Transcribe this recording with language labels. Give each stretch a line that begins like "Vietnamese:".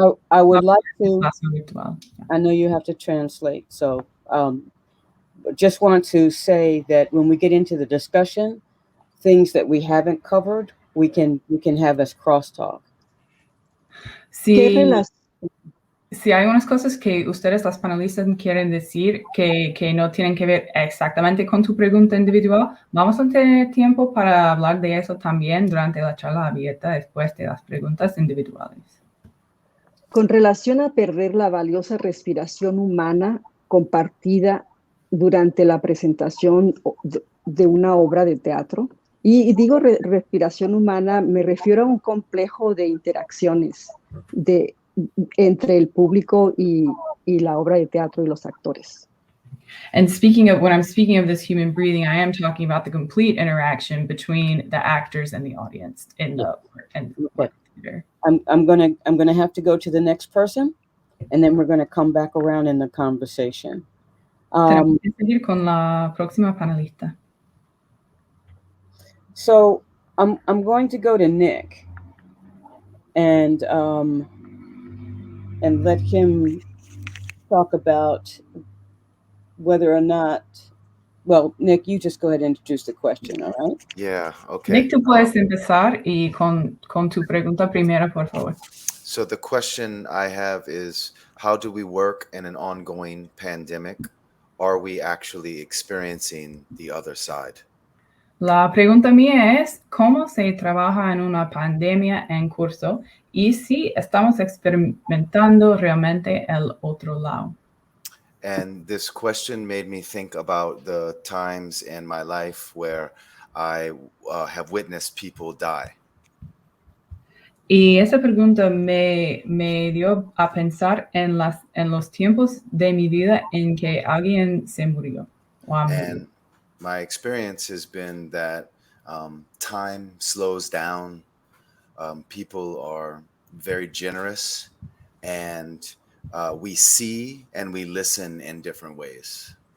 English: I would like to, I know you have to translate, so just want to say that when we get into the discussion, things that we haven't covered, we can have as crosstalk.
Spanish: Si hay unas cosas que ustedes, las panelistas, quieren decir que no tienen que ver exactamente con tu pregunta individual, vamos a tener tiempo para hablar de eso también durante la charla abierta después de las preguntas individuales. Con relación a perder la valiosa respiración humana compartida durante la presentación de una obra de teatro, y digo respiración humana, me refiero a un complejo de interacciones entre el público y la obra de teatro y los actores.
English: And when I'm speaking of this human breathing, I am talking about the complete interaction between the actors and the audience in the theater. I'm gonna have to go to the next person, and then we're gonna come back around in the conversation.
Spanish: Tenemos que seguir con la próxima panelista.
English: So I'm going to go to Nick and let him talk about whether or not. Well, Nick, you just go ahead and introduce the question, all right? Yeah, okay.
Spanish: Nick, tú puedes empezar y con tu pregunta primera, por favor.
English: So the question I have is, how do we work in an ongoing pandemic? Are we actually experiencing the other side?
Spanish: La pregunta mía es, ¿cómo se trabaja en una pandemia en curso y si estamos experimentando realmente el otro lado?
English: And this question made me think about the times in my life where I have witnessed people die.
Spanish: Y esa pregunta me dio a pensar en los tiempos de mi vida en que alguien se murió.
English: And my experience has been that time slows down. People are very generous, and we see and we listen in different ways.